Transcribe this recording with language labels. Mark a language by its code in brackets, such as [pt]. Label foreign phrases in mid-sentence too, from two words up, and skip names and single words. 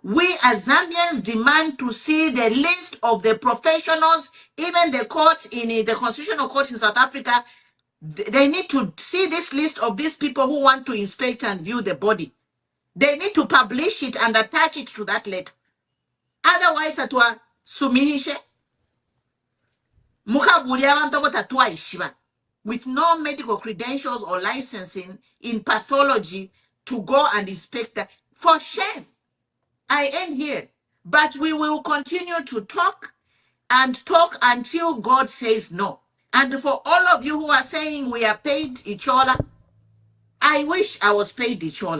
[en] We as Zambians demand to see the list of the professionals, even the courts in the Constitutional Court in South Africa. They need to see this list of these people who want to inspect and view the body. They need to publish it and attach it to that letter. Otherwise, [bem] atwa suminishe mukabuli abantu botatwa ishiba [en] with no medical credentials or licensing in pathology to go and inspect that. For shame. I end here. But we will continue to talk and talk until God says no. And for all of you who are saying we are paid Ichola, I wish I was paid Ichola.